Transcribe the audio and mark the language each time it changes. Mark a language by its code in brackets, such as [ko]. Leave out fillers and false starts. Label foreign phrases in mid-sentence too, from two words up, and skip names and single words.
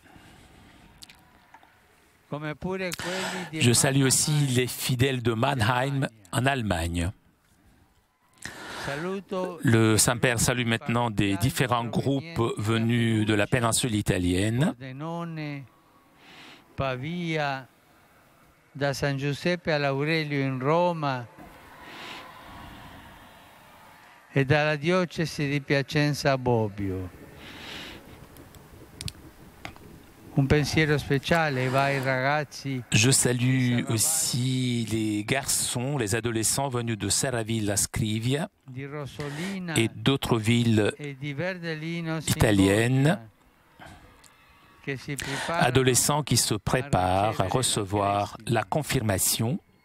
[fr] Je salue aussi les fidèles de Mannheim en Allemagne. Le Saint-Père salue maintenant des différents groupes venus de la péninsule italienne. [it] Pavia, da San Giuseppe all'Aurelio in Roma e dalla diocesi di Piacenza a Bobbio. Un pensiero speciale va ai ragazzi. [fr] Je salue aussi les garçons, les adolescents venus de Serraville à Scrivia et d'autres villes italiennes, adolescents qui se préparent à recevoir la confirmation.